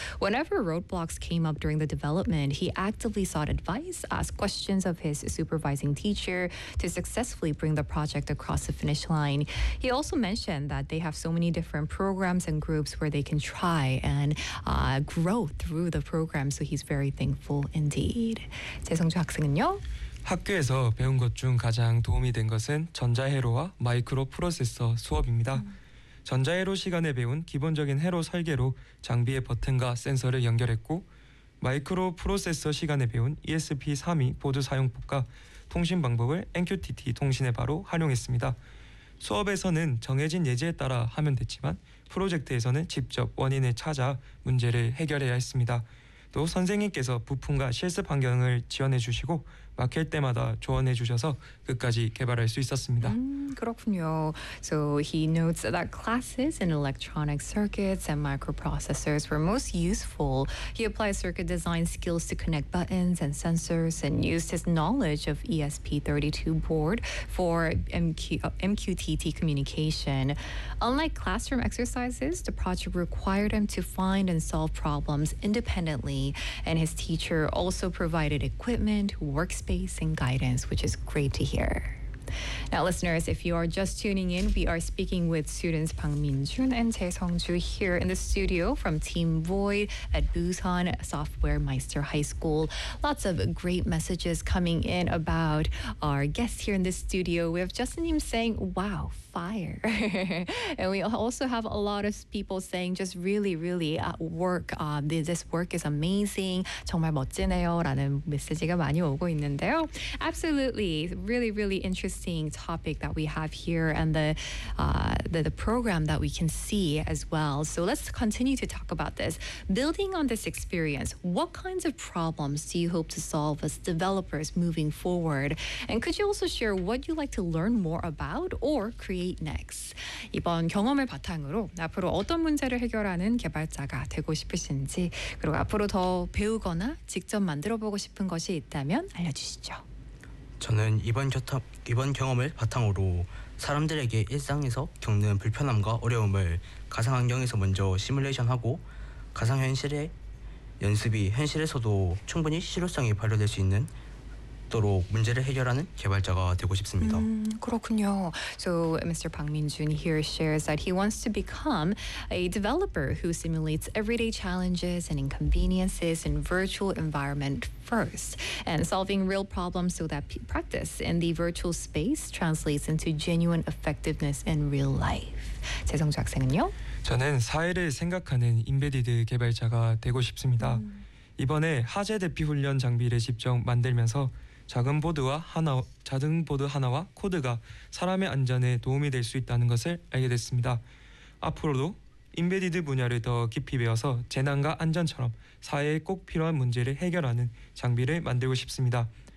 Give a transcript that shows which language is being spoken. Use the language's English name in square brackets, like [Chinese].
[English] Whenever roadblocks came up during the development, he actively sought advice, asked questions of his supervising teacher to successfully bring the project across the finish line. He also mentioned that they have so many different programs and groups where they can try and grow through the program. So he's very thankful in Indeed. [Korean] 재성주 학생은요? 학교에서 배운 것 중 가장 도움이 된 것은 전자회로와 마이크로 프로세서 수업입니다. 전자회로 시간에 배운 기본적인 회로 설계로 장비의 버튼과 센서를 연결했고 마이크로 프로세서 시간에 배운 ESP32 보드 사용법과 통신 방법을 NQTT 통신에 바로 활용했습니다. 수업에서는 정해진 예제에 따라 하면 됐지만 프로젝트에서는 직접 원인을 찾아 문제를 해결해야 했습니다. 또 선생님께서 부품과 실습 환경을 지원해 주시고 막힐 때마다 조언해 주셔서 끝까지 개발할 수 있었습니다. 그렇군요. [English] So he notes that classes in electronic circuits and microprocessors were most useful. He applied circuit design skills to connect buttons and sensors and used his knowledge of ESP32 board for MQTT communication. Unlike classroom exercises, the project required him to find and solve problems independently, and his teacher also provided equipment, workspace, and guidance, which is great to hear. Now, listeners, if you are just tuning in, we are speaking with students Bang Min-jun and Jae Sung-ju here in the studio from Team Void at Busan Software Meister High School. Lots of great messages coming in about our guests here in the studio. We have Justin Im saying, wow, fire. And we also have a lot of people saying just really, really work. This work is amazing. [Korean] 정말 멋지네요. 라는 메시지가 많이 오고 있는데요. [English] Absolutely. Really, really interesting. Topic that we have here and the program that we can see as well. So let's continue to talk about this. Building on this experience, what kinds of problems do you hope to solve as developers moving forward? And could you also share what you'd like to learn more about or create next? [Korean] 이번 경험을 바탕으로 앞으로 어떤 문제를 해결하는 개발자가 되고 싶으신지 그리고 앞으로 더 배우거나 직접 만들어보고 싶은 것이 있다면 알려주시죠. 저는 이번 경험을 바탕으로 사람들에게 일상에서 겪는 불편함과 어려움을 가상 환경에서 먼저 시뮬레이션하고 가상 현실의 연습이 현실에서도 충분히 실효성이 발휘될 수 있는 문제를 해결하는 개발자가 되고 싶습니다. 그렇군요. [English] So Mr. Bang Min-jun here shares that he wants to become a developer who simulates everyday challenges and inconveniences in virtual environment first and solving real problems so that practice in the virtual space translates into genuine effectiveness in real life. [Korean] 재성주 학생은요? 저는 사회를 생각하는 인베디드 개발자가 되고 싶습니다. 이번에 하재 대피 훈련 장비를 직접 만들면서 작은 보드 하나와 코드가 사람의 안전에 도움이 될 수 있다는 것을 알게 됐습니다. 앞으로도 인베디드 분야를 더 깊이 배워서 재난과 안전처럼 사회에 꼭 필요한 문제를 해결하는 장비를 만들고 싶습니다.